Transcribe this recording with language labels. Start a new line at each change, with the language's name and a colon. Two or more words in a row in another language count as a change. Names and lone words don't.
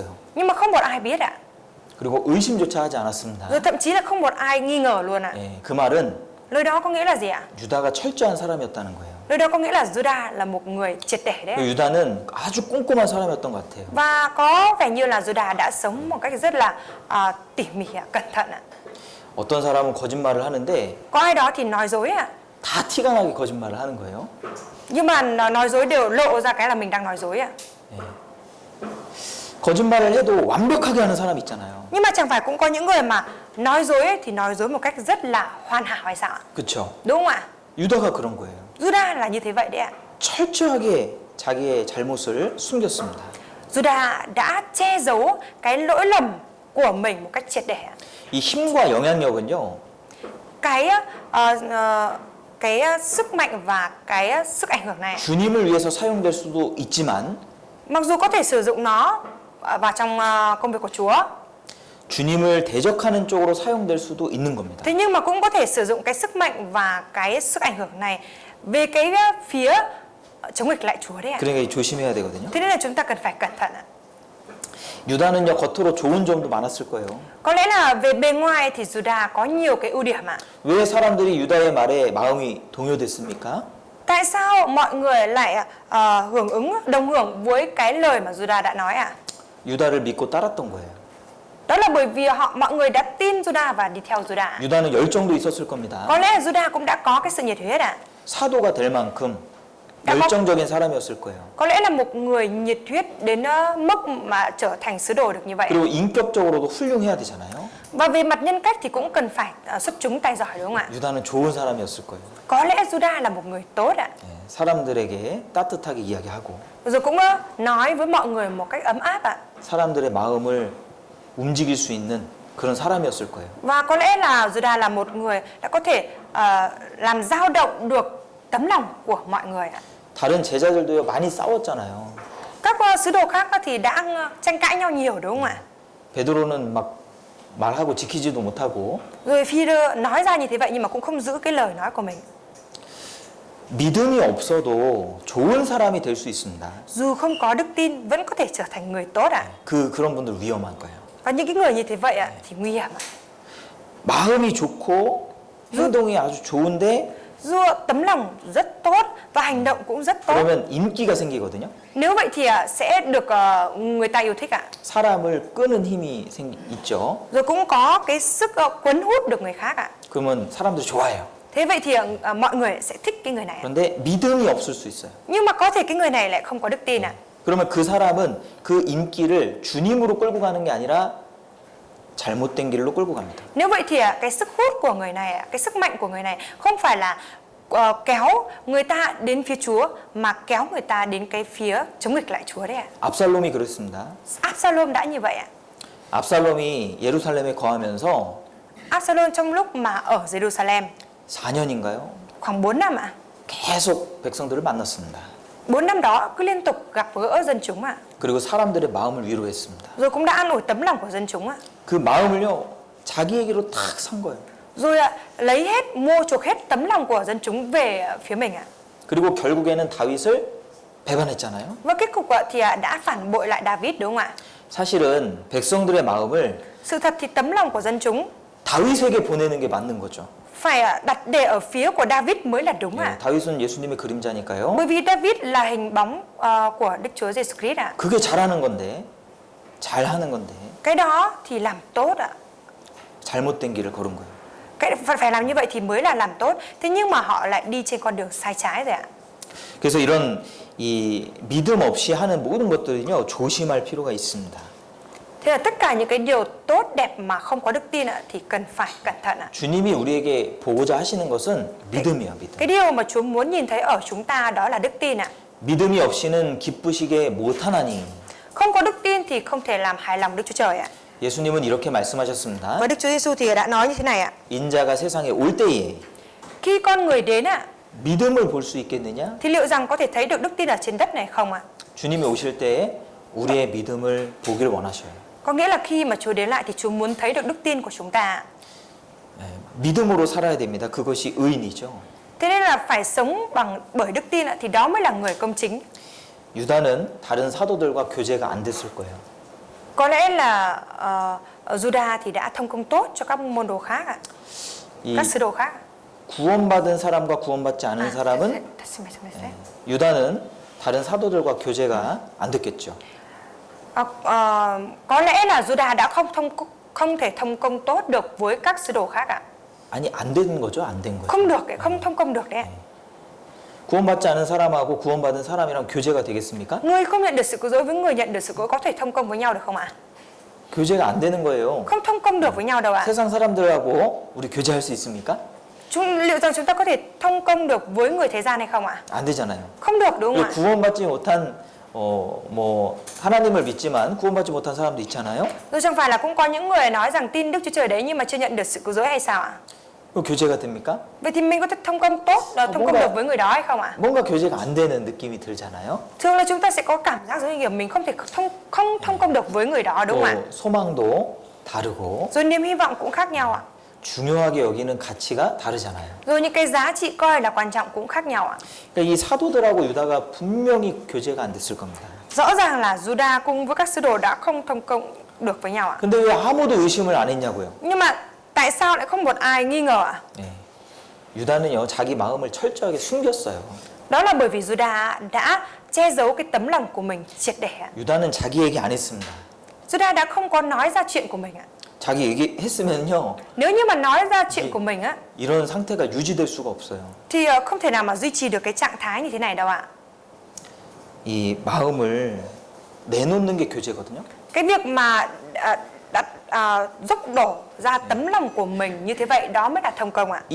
Vietnamese: Nhưng mà không một ai biết ạ.
Korean: 그리고 의심조차 하지 않았습니다.
Vietnamese: Rồi thậm chí là không một ai nghi ngờ luôn ạ.
Korean: 예, 그 말은
Vietnamese: Lời đó có nghĩa là gì ạ?
Korean: 유다가 철저한 사람이었다는 거예요.
Vietnamese: Lời đó có nghĩa là Juda là một người triệt để đấy.
Korean: 유다는 아주 꼼꼼한 사람이었던 것 같아요.
Vietnamese: Và có vẻ như là Juda đã sống một cách rất là tỉ mỉ, cẩn thận ạ.
Korean: 어떤 사람은 거짓말을 하는데
Vietnamese: Có ai đó thì nói dối ạ.
Korean: 다 티가 나게 거짓말을 하는 거예요.
Vietnamese: Nhưng mà nói dối đều lộ ra cái là mình đang nói dối ạ.
Korean: 예. 거짓말을 해도 완벽하게 하는 사람 있잖아요.
Vietnamese: Nhưng mà chẳng phải cũng có những người mà nói dối ấy, thì nói dối một cách rất là hoàn hảo hay sao ạ?
Korean: 그렇죠?
Vietnamese: Đúng không ạ?
Korean: 유다가 그런 거예요.
Vietnamese: Juda là như thế vậy đấy ạ.
Korean: 철저하게 자기의 잘못을 숨겼습니다.
Vietnamese: Juda đã che giấu cái lỗi lầm của mình một cách triệt để ạ.
Korean: 이 힘과 영향력은요.
Vietnamese: Cái sức mạnh và cái sức ảnh hưởng này
Korean: 주님을 위해서 사용될 수도 있지만
Vietnamese: mặc dù có thể sử dụng nó vào trong công việc của Chúa,
Korean: 주님을 대적하는 쪽으로 사용될 수도 있는 겁니다.
Vietnamese: thế nhưng mà cũng có thể sử dụng cái sức mạnh và cái sức ảnh hưởng này về cái phía chống nghịch lại Chúa đấy ạ.
Korean: 그러니까 조심해야 되거든요.
Vietnamese: Thế nên là chúng ta cần phải cẩn thận ạ.
Korean: 유다는요 겉으로 좋은 점도 많았을 거예요.
Vietnamese: Có lẽ là về bề ngoài thì Juda có nhiều cái ưu điểm ạ.
Korean: 왜 사람들이 유다의 말에 마음이 동요됐습니까?
Vietnamese: Tại sao mọi người lại đồng hưởng với cái lời mà Juda đã nói ạ?
Korean: 유다를 믿고 따랐던 거예요.
Vietnamese: Đó là bởi vì mọi người đã tin Juda và đi theo Juda.
Korean: 유다는 열정도 있었을 겁니다.
Vietnamese: Có lẽ là Juda cũng đã có cái sự nhiệt huyết ạ.
Korean: 사도가 될 만큼 열정적인 사람이었을 거예요.
Vietnamese: Có lẽ là một người nhiệt huyết đến mức mà trở thành sứ đồ được như vậy.
Korean: 그리고 인격적으로도 훌륭해야 되잖아요.
Vietnamese: Và về mặt nhân cách thì cũng cần phải xuất chúng tài giỏi đúng không ạ?
Korean: 유다는 좋은 사람이었을 거예요.
Vietnamese: Có lẽ Juda là một người tốt ạ.
Korean: 예, 사람들에게 따뜻하게 이야기하고
Vietnamese: Rồi cũng nói với mọi người một cách ấm áp ạ.
Korean: 사람들의 마음을 움직일 수 있는 그런 사람이었을 거예요.
Vietnamese: Và có lẽ là Juda là một người đã có thể làm dao động được tấm lòng của mọi người ạ.
Korean: 다른 제자들도요 많이 싸웠잖아요.
Vietnamese: Các sứ đồ khác thì đã tranh cãi nhau nhiều đúng không ạ?
Korean: 베드로는 막 말하고 지키지도 못하고
Vietnamese: Rồi Phi-rơ nói ra như thế vậy nhưng mà cũng không giữ cái lời nói của mình.
Korean: 믿음이 없어도 좋은 사람이 될 수 있습니다.
Vietnamese: Dù không có đức tin vẫn có thể trở thành người tốt ạ.
Korean: 그런 분들 위험한 거예요.
Vietnamese: Và những cái người như thế vậy ạ thì nguy hiểm ạ.
Korean: 마음이 좋고 행동이 아주 좋은데
Vietnamese: Dù tấm lòng rất tốt và hành động cũng rất tốt.
Korean: 그러면 인기가 생기거든요.
Vietnamese: Nếu vậy thì sẽ được người ta yêu thích ạ.
Korean: 사람을 끄는 힘이 있죠.
Vietnamese: Rồi cũng có cái sức cuốn hút được người khác ạ.
Korean: 그러면 사람들이 좋아해요.
Vietnamese: Thế vậy thì mọi người sẽ thích cái người này.
Korean: 그런데 믿음이 없을 수 있어요.
Vietnamese: Nhưng mà có thể cái người này lại không có đức tin ạ.
Korean: 그러면 그 사람은 그 인기를 주님으로 끌고 가는 게 아니라 잘못된 길로 끌고 갑니다.
Vietnamese: Nếu vậy thì cái sức hút của người này, cái sức mạnh của người này không phải là kéo người ta đến phía Chúa mà kéo người ta đến cái phía chống nghịch lại Chúa đấy ạ.
Korean: 압살롬이 그랬습니다.
Vietnamese: Absalom đã như vậy ạ.
Korean: 압살롬이 예루살렘에 거하면서
Vietnamese: Absalom trong lúc mà ở Jerusalem
Korean: 4년인가요?
Vietnamese: khoảng 4 năm ạ.
Korean: 계속 백성들을 만났습니다.
Vietnamese: 4 năm đó cứ liên tục gặp gỡ dân chúng ạ.
Korean: 그리고 사람들의 마음을 위로했습니다.
Vietnamese: Rồi cũng đã an ủi tấm lòng của dân chúng ạ.
Korean: 그 마음을요, 자기에게로 탁 산 거예요.
Vietnamese: Rồi lấy hết, mua chuộc hết tấm lòng của dân chúng về phía mình ạ.
Korean: 그리고 결국에는 다윗을 배반했잖아요.
Vietnamese: Và kết cục thì đã phản bội lại David đúng không ạ?
Korean: 사실은 백성들의 마음을
Vietnamese: Sự thật thì tấm lòng của dân chúng
Korean: 다윗에게 보내는 게 맞는 거죠.
Vietnamese: phải đặt để ở phía của David mới là đúng ạ.
Korean: 예, 다윗은 예수님의 그림자니까요.
Vietnamese: Bởi vì David là hình bóng của Đức Chúa Giêsu Christ ạ.
Korean: 그게 잘하는 건데, 잘하는 건데
Vietnamese: Cái đó thì làm tốt ạ.
Korean: 잘못된 길을 걸은 거예요.
Vietnamese: Cái phải làm như vậy thì mới là làm tốt. Thế nhưng mà họ lại đi trên con đường sai trái rồi ạ.
Korean: 그래서 이런 이 믿음 없이 하는 모든 것들은요, 조심할 필요가 있습니다.
Vietnamese: Thế là tất cả những cái điều tốt đẹp mà không có đức tin ạ thì cần phải cẩn thận ạ.
Korean: 주님이 우리에게 보고자 하시는 것은 믿음이에요, 믿음.
Vietnamese: Cái điều mà Chúa muốn nhìn thấy ở chúng ta đó là đức tin ạ.
Korean: 믿음이 없이는 기쁘시게 못하나니.
Vietnamese: Không có đức tin thì không thể làm hài lòng Đức Chúa Trời ạ.
Korean: 예수님은 이렇게 말씀하셨습니다.
Vietnamese: Và Đức Chúa Giêsu thì đã nói như thế này ạ.
Korean: 인자가 세상에 올 때에
Vietnamese: Khi con người đến ạ
Korean: 믿음을 볼 수 있겠느냐?
Vietnamese: thì liệu rằng có thể thấy được đức tin ở trên đất này không ạ?
Korean: 주님이 오실 때에 우리의 믿음을 보길 원하셔요.
Vietnamese: Có nghĩa là khi mà Chúa đến lại thì Chúa muốn thấy được đức tin của chúng ta.
Korean: 예, 믿음으로 살아야 됩니다. 그것이 의인이죠.
Vietnamese: Thế nên là phải sống bởi đức tin ạ thì đó mới là người công chính.
Korean: 유다는 다른 사도들과 교제가 안 됐을 거예요.
Vietnamese: Có lẽ là Juda thì đã thông công tốt cho các môn đồ khác ạ.
Korean: 이
Vietnamese: Các sứ đồ khác.
Korean: 구원받은 사람과 구원받지 않은 사람은 다시 말씀해주세요. 유다는 다른 사도들과 교제가 안 됐겠죠.
Vietnamese: Có lẽ là Juda đã không thể thông công tốt được với các sứ đồ khác ạ.
Korean: 아니 안 된 거죠, 안 된 거예요.
Vietnamese: Không được, không thông công được đấy.
Korean: 구원받지 않은 사람하고 구원받은 사람이랑 교제가 되겠습니까?
Vietnamese: Người không nhận được sự cứu rỗi với người nhận được sự cứu rỗi có thể thông công với nhau được không ạ?
Korean: 교제가 안 되는 거예요.
Vietnamese: Không thông công được với nhau đâu ạ.
Korean: 세상 사람들하고 우리 교제할 수 있습니까?
Vietnamese: Liệu rằng chúng ta có thể thông công được với người thế gian hay không ạ?
Korean: 안 되잖아요.
Vietnamese: Không được đúng không ạ?
Korean: 구원받지 못한 뭐 하나님을 믿지만 구원받지 못한 사람도 있잖아요.
Vietnamese: Rồi chẳng phải là cũng có những người nói rằng tin Đức Chúa Trời đấy nhưng mà chưa nhận được sự cứu rỗi hay sao ạ?
Korean: 그 교제가 됩니까?
Vietnamese: Vậy thì mình có thể thông công tốt, thông công được với người đó hay không ạ?
Korean: 뭔가 교제가 안 되는 느낌이 들잖아요.
Vietnamese: Thường là chúng ta sẽ có cảm giác giống như kiểu mình không thể không thông công được với người đó đúng không ạ?
Korean: 또 소망도 다르고
Vietnamese: Rồi niềm hy vọng cũng khác nhau ạ.
Korean: 중요하게 여기는 가치가 다르잖아요.
Vietnamese: Rồi những cái giá trị coi là quan trọng cũng khác nhau ạ.
Korean: 그러니까 이 사도들하고 유다가 분명히 교제가 안 됐을 겁니다.
Vietnamese: Rõ ràng là Juda cùng với các sứ đồ đã không thông công được với nhau ạ.
Korean: 근데 왜 아무도 의심을 안 했냐고요?
Vietnamese: Nhưng mà tại sao lại không một ai nghi ngờ ạ?
Korean: 네. 유다는요 자기 마음을 철저하게 숨겼어요.
Vietnamese: Đó là bởi vì Juda đã che giấu cái tấm lòng của mình triệt để ạ.
Korean: 유다는 자기 얘기 안 했습니다.
Vietnamese: Juda đã không có nói ra chuyện của mình ạ.
Korean: 자기 얘기했으면요
Vietnamese: Nếu như mà nói ra chuyện của mình á
Korean: 이런 상태가 유지될 수가 없어요.
Vietnamese: thì không thể nào mà duy trì được cái trạng thái như thế này đâu ạ.
Korean: 이 마음을 내놓는 게 교제거든요.
Vietnamese: Cái việc mà dốc đổ ra tấm lòng của mình như thế vậy đó mới là thông công ạ.